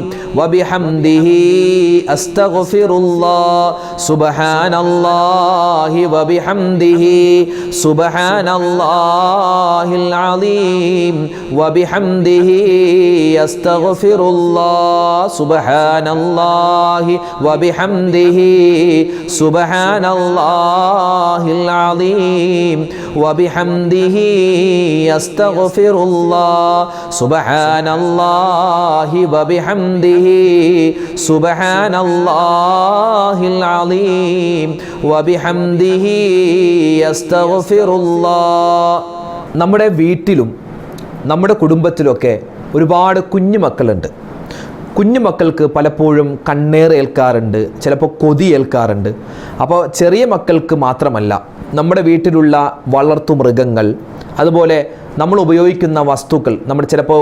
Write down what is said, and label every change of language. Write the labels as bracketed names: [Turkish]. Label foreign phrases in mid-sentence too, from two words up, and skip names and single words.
[Arabic] وبحمده أستغفر الله سبحان الله وبحمده سبحان الله العظيم وبحمده أستغفر الله سبحان الله وبحمده سبحان الله العظيم وبحمده أستغفر الله سبحان الله وبحمده سبحان الله العظيم وبحمده أستغفر الله. [Malayalam] നമ്മുടെ വീട്ടിലും നമ്മുടെ കുടുംബത്തിലൊക്കെ ഒരുപാട് കുഞ്ഞുമക്കളുണ്ട്. കുഞ്ഞുമക്കൾക്ക് പലപ്പോഴും കണ്ണേറ് ഏൽക്കാറുണ്ട്, ചിലപ്പോൾ കൊതി ഏൽക്കാറുണ്ട്. അപ്പോൾ ചെറിയ മക്കൾക്ക് മാത്രമല്ല, നമ്മുടെ വീട്ടിലുള്ള വളർത്തു മൃഗങ്ങൾ, അതുപോലെ നമ്മൾ ഉപയോഗിക്കുന്ന വസ്തുക്കൾ, നമ്മുടെ ചിലപ്പോൾ